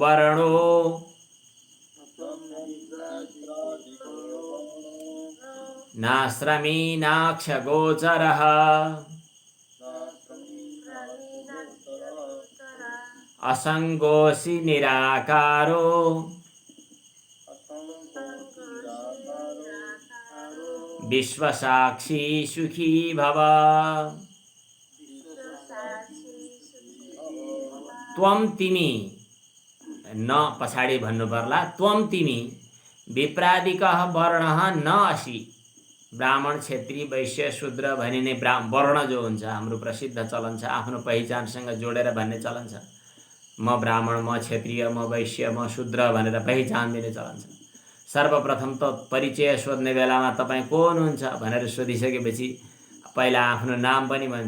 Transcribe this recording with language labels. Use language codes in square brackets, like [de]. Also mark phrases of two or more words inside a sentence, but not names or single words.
[sa] वर्णो नाश्रमी नाक्षगोचरः असङ्गोऽसि निराकारो विश्वसाक्षी सुखी भव। [ne] त्वम तिमी न पछाडि भन्नु पर्ला। [sa] त्वम [ne] तिमी [sa] विप्रादिकः वर्णः न असि। [ne] ब्राह्मण क्षेत्री वैश्य शूद्र भनिने वर्ण जो हुन्छ हाम्रो प्रसिद्ध चलन छ, आफ्नो पहिचानसँग जोडेर भन्ने चलन छ। म ब्राह्मण, म क्षेत्रीय, म वैश्य, म शूद्र भनेर पहिचान दिने चलन छ। सर्वप्रथम त परिचय सोध्ने बेलामा तपाईँ को हुनुहुन्छ भनेर सोधिसकेपछि पहिला आफ्नो नाम पनि भन्छ।